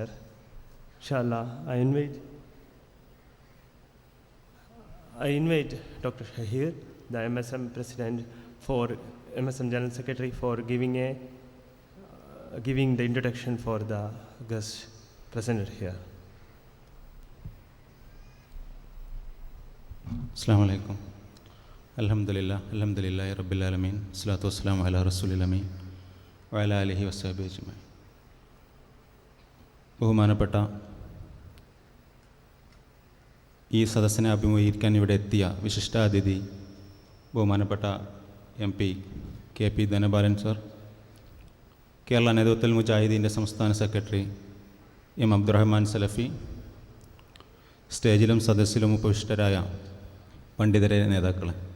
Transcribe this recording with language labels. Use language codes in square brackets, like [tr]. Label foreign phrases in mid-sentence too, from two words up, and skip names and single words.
[en] Inshallah, I invite Dr. Shahir, the MSM President, for MSM General Secretary, for giving the introduction for the guests present here. [ar] السلام عليكم. الحمد لله، الحمد لله رب العالمين. الصلاة والسلام على الرسول الأمين وعلى آله وصحبه أجمعين. [ml] ബഹുമാനപ്പെട്ട ഈ സദസ്സിനെ അഭിമുഖീകരിക്കാൻ ഇവിടെ എത്തിയ വിശിഷ്ടാതിഥി ബഹുമാനപ്പെട്ട MP KP ധനപാലൻ സർ, കേരള നേതൃത്വത്തിൽ മുജാഹിദീൻ്റെ സംസ്ഥാന സെക്രട്ടറി എം അബ്ദുറഹ്മാൻ സലഫി, സ്റ്റേജിലും സദസ്സിലും ഉപവിഷ്ടരായ പണ്ഡിതരെ, നേതാക്കളെ,